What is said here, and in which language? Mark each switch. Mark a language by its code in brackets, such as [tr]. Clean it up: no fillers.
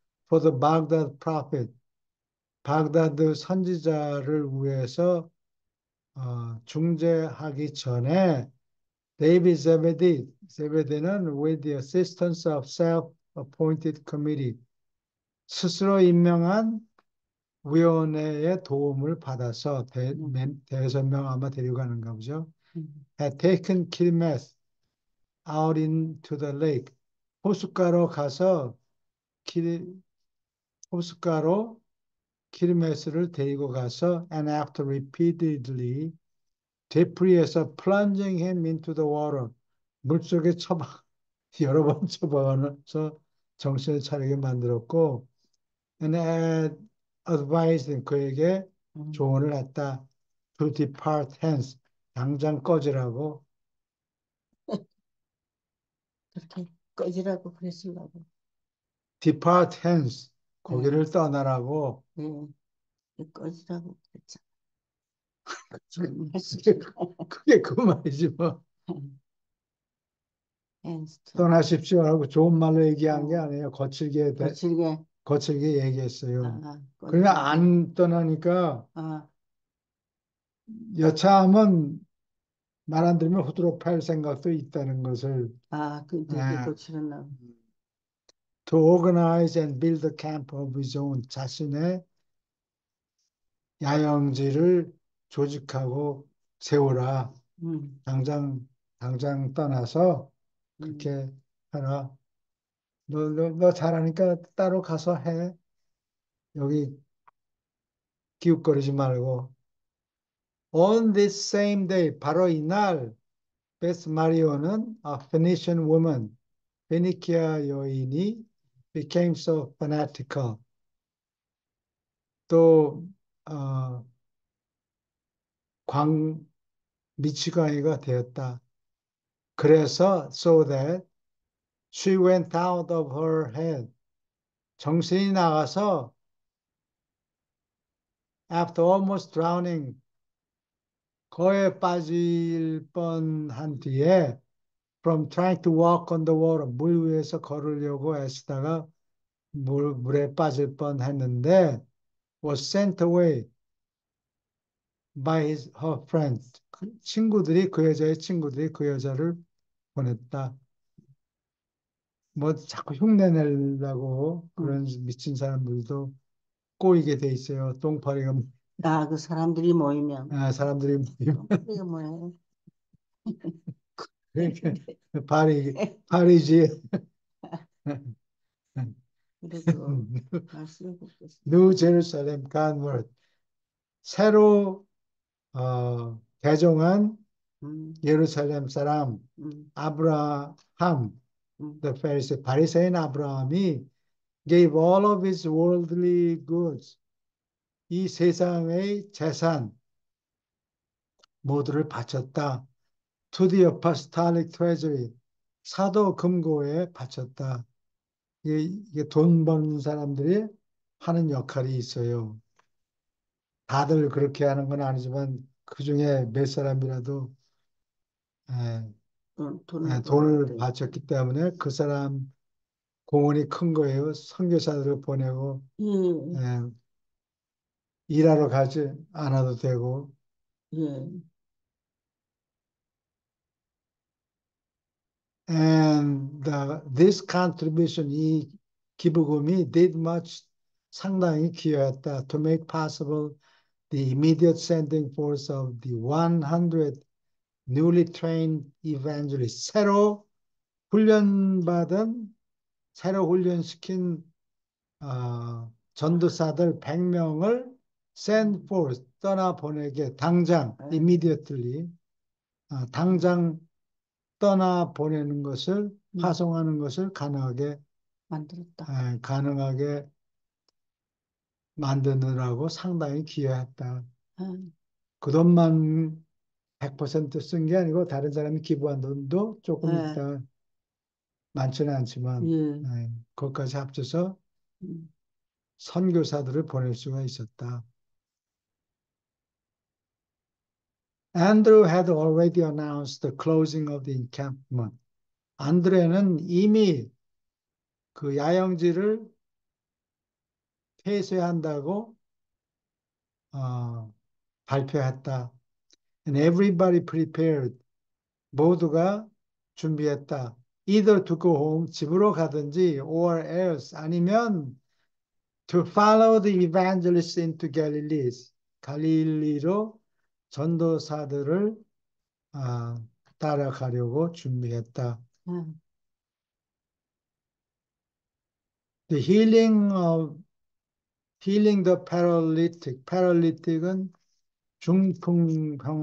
[en] For the Baghdad prophet, [ko] 바그다드 선지자를 위해서 중재하기 전에 데이비드 제베디는 [en] with the assistance of self-appointed committee, [ko] 스스로 임명한 위원회의 도움을 받아서 음, 대여섯 명 아마 데려가는가 보죠. 음, [en] Had taken Kilmeth out into the lake. [ko] 호숫가로 가서 킬, 호숫가로 킬메스를 데리고 가서 [en] and after repeatedly [ko] 되풀이해서 [en] plunging him into the water [ko] 물속에 여러 번 쳐박아서 정신을 차리게 만들었고 [en] and advised him, [ko] 그에게 음. 조언을 했다. [en] To depart hence, [ko] 당장 꺼지라고. 그렇게 꺼지라고 그랬으려고. [en] depart hence, [ko] 예, 거기를 떠나라고. 예, 꺼지라고 그랬잖아. 무슨 그게, 말씀이야. 그게 그 말이지 뭐. 앤스턴. 떠나십시오 하고 좋은 말로 얘기한 게 어, 아니에요. 거칠게 거칠게. 거칠게 얘기했어요. 그러니까 꺼내준다. 안 떠나니까 아, 여차하면 말 안 들으면 후드로 팔 생각도 있다는 것을 그 되게 예, 거칠었나. [en] to organize and build a camp of his own [ko] 자신의 야영지를 조직하고 세우라. 음, 당장 떠나서 음. 그렇게 해라. 너 잘하니까 따로 가서 해. 여기 기웃거리지 말고. [en] On this same day, [ko] 바로 이날, 베스 마리오는 [en] a Phoenician woman, [ko] 페니키아 여인이 [en] became so fanatical. [ko] 또, 어, 미치광이가 되었다. 그래서, [en] so that she went out of her head. [ko] 정신이 나가서, [en] after almost drowning, [ko] 거에 빠질 뻔한 뒤에, [en] from trying to walk on the water, [ko] 물 위에서 걸으려고 애쓰다가 물에 빠질 뻔했는데, [en] was sent away by her friends. [ko] 그 여자의 친구들이 그 여자를 보냈다. 뭐 자꾸 흉내 내려고 음. 그런 미친 사람들도 꼬이게 돼 있어요. 똥파리가 그 사람들이 모이면. 사람들이 모이면 이게 뭐예요? 그러니까 파리지. 그래도 말씀해 보겠습니다. 뉴 제루살렘 간월 새로 개종한 음, 예루살렘 사람 음, 아브라함 음, [en] the Pharisee [ko] 바리새인 아브라함이 [en] gave all of his worldly goods [ko] 이 세상의 재산 모두를 바쳤다. [en] To the apostolic treasury [ko] 사도 금고에 바쳤다. 이게 돈 버는 사람들이 하는 역할이 있어요. 다들 그렇게 하는 건 아니지만 그 중에 몇 사람이라도 에, 돈을 벌어야 돈을 돼. 바쳤기 때문에 그 사람 공헌이 큰 거예요. 선교사들을 보내고 예, 에, 일하러 가지 않아도 되고. 예, [en] And this contribution, [ko] 이 기부금이 [en] did much [ko] 상당히 기여했다. [en] To make possible the immediate sending forth of the 100 newly trained evangelists. [ko] 훈련받은, 새로 훈련시킨 전도사들 100명을 [en] send forth, [ko] 떠나보내게, 당장, 예, [en] immediately, 음, [ko] 당장 떠나보내는 것을, 음, 파송하는 것을 만들었다. 가능하게 만드느라고 상당히 기여했다. 예, 그 돈만 100%쓴 게 아니고 다른 사람이 기부한 돈도 조금 예, 있다. 많지는 않지만 예, 그것까지 합쳐서 음, 선교사들을 보낼 수가 있었다. [en] Andrew had already announced the closing of the encampment. [ko] 안드레는 이미 그 야영지를 폐쇄한다고 어, 발표했다. [en] And everybody prepared. [ko] 모두가 준비했다. [en] Either to go home, [ko] 집으로 가든지, [en] or else, [ko] 아니면 [en] to follow the evangelists into Galilee. [ko] 갈릴리로 전도사들을 아, 따라가려고 준비했다. 예, [en] The healing the paralytic. [ko] paralytic은 중풍